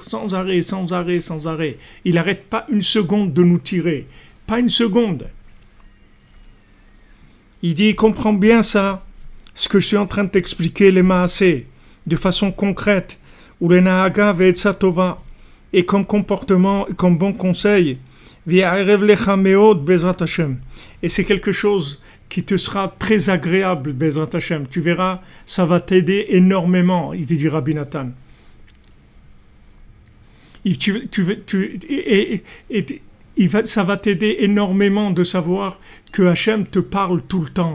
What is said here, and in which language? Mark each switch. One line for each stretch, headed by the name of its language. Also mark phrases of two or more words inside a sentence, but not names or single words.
French: Sans arrêt, sans arrêt, sans arrêt. Il n'arrête pas une seconde de nous tirer. Pas une seconde. Il dit, comprends bien ça, ce que je suis en train de t'expliquer, les maasé, de façon concrète, ou les
Hebrew: הנהגה ועצה טובה,
French: et comme comportement, comme bon conseil,
Hebrew: ויערב לך מאוד בעזרת השם.
French: Et c'est quelque chose qui te sera très agréable,
Hebrew: בעזרת השם.
French: Tu verras, ça va t'aider énormément, il te dit Rabbi Nathan. Ça va t'aider énormément de savoir que Hachem te parle tout le temps.